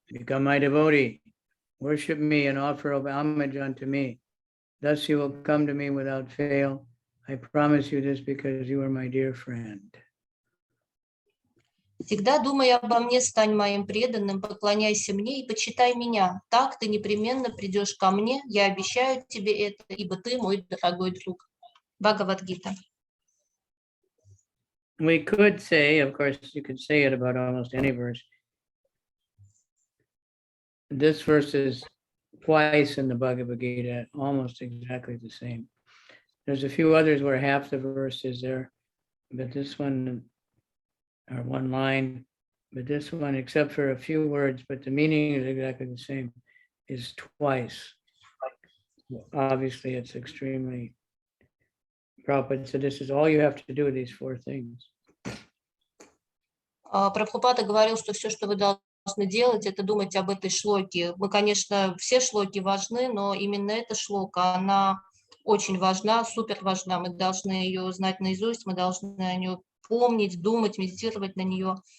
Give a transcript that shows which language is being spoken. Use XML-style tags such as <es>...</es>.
<en>Become my devotee, worship me and offer of homage unto me. Thus you will come to me without fail. I promise you this because you are my dear friend.</en> <ru>Всегда думай обо мне, стань моим преданным, поклоняйся мне и почитай меня. Так ты непременно придешь ко мне, я обещаю тебе это, ибо ты мой дорогой друг. Бхагавад-гита.</ru> <en>we could say, of course, you could say it about almost any verse. This verse is twice in the Bhagavad Gita, almost exactly the same. There's a few others where half the verse is there, but this one, or one line, but this one, except for a few words, but the meaning is exactly the same, is twice. Obviously, it's extremely Prabhupada said this is all you have to do with these four things.</en> <ru>Прабхупада говорил, что все, что вы должны делать, это думать об этой шлоке. Мы, конечно, все шлоки важны, но именно эта шлока, она очень важна, супер важна. Мы должны ее знать наизусть, мы должны о нее помнить, думать, медитировать на нее.</ru>